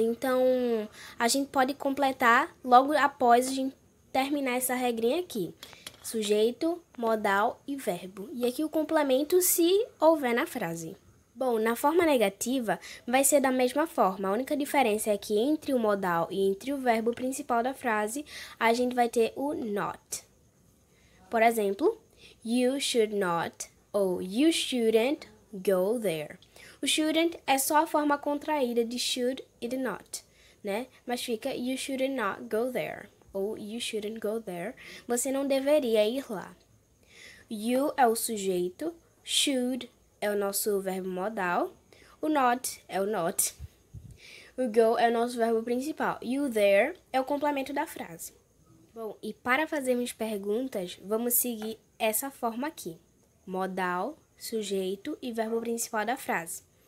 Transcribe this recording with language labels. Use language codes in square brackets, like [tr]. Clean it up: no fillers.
[pt] Então, a gente pode completar logo após a gente terminar essa regrinha aqui. Sujeito, modal e verbo. E aqui o complemento se houver na frase. Bom, na forma negativa, vai ser da mesma forma. A única diferença é que entre o modal e entre o verbo principal da frase, a gente vai ter o not. Por exemplo, [en] you should not ou you shouldn't go there. [pt] O shouldn't é só a forma contraída de should e de not, né? Mas fica [en] you should not go there ou you shouldn't go there. [pt] Você não deveria ir lá. You é o sujeito, should é o nosso verbo modal, o not é o not, o go é o nosso verbo principal e o there é o complemento da frase. Bom, e para fazermos perguntas, vamos seguir essa forma aqui: modal, sujeito e verbo principal da frase.